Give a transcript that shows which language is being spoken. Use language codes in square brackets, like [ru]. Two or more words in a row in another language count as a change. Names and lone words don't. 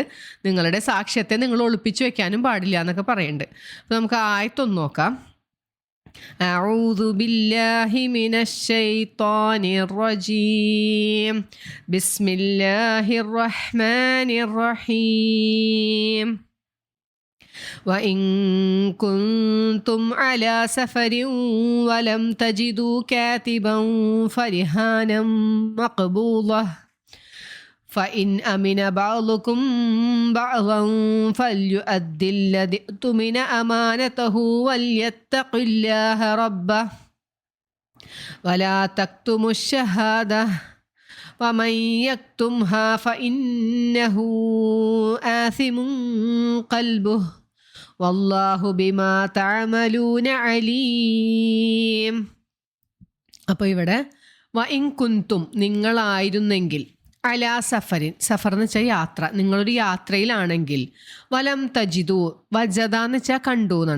[ml] നിങ്ങളുടെ സാക്ഷ്യത്തെ നിങ്ങൾ ഒളിപ്പിച്ചു വെക്കാനും പാടില്ല എന്നൊക്കെ പറയുന്നുണ്ട്. അപ്പോൾ നമുക്ക് ആയത്തൊന്ന് നോക്കാം. [ar] أعوذ بالله من الشيطان الرجيم. بسم الله الرحمن الرحيم. وإن كنتم على سفر ولم تجدوا كاتبا فرهانا مقبوضة فإن أمن بعضكم بعضا فليؤدي الذي اؤتمن أمانته وليتق الله ربه ولا تكتموا الشهادة ومن يكتمها فإنه آثم قلبه والله بما تعملون عليم. [ml] അപ്പോൾ ഇവിടെ [ar] وإن كنتم, [ml] നിങ്ങളായിരുന്നെങ്കിൽ, [ar] على سفر, [ml] സഫർ എന്ന് വെച്ചാൽ യാത്ര, നിങ്ങളൊരു യാത്രയിലാണെങ്കിൽ, [ar] ولم تجدوا, [ml] വജദ എന്ന് വെച്ചാൽ കണ്ടു എന്നാണ്.